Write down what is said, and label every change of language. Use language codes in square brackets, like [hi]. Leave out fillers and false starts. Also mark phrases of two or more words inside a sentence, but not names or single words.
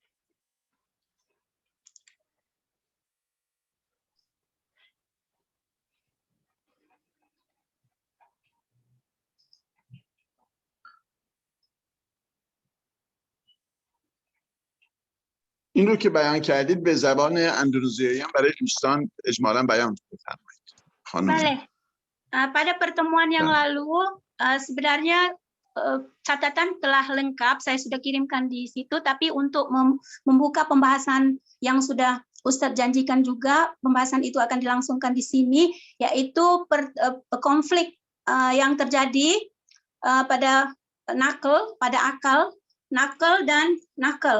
[fa] این رو که بیان کردید به زبان اندونزیایی هم برای دوستان اجمالا بیان بفرمایید. [id] Boleh. Pada pertemuan yang lalu sebenarnya catatan telah lengkap, saya sudah kirimkan di situ, tapi untuk membuka pembahasan yang sudah Ustadz janjikan juga, pembahasan itu akan dilangsungkan di sini, yaitu konflik yang terjadi pada akal, nakal dan nakal.